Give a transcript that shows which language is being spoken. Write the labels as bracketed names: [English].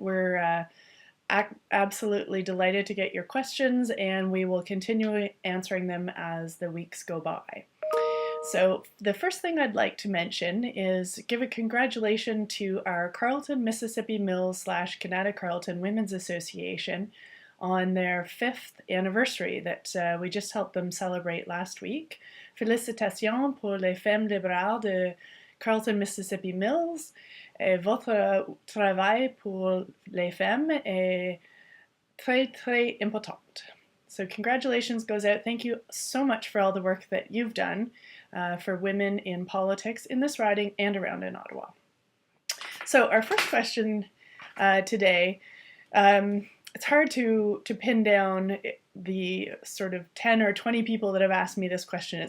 [English] We're absolutely delighted to get your questions, and we will continue answering them as the weeks go by. So the first thing I'd like to mention is give a congratulation to our Carleton, Mississippi Mills / Canada Carleton Women's Association on their 5th anniversary that we just helped them celebrate last week. [French] Félicitations pour les femmes libérales de Carleton, Mississippi Mills. Et votre travail pour les femmes est très, très important. [English] So congratulations goes out. Thank you so much for all the work that you've done for women in politics in this riding and around in Ottawa. So our first question today, it's hard to pin down the sort of 10 or 20 people that have asked me this question.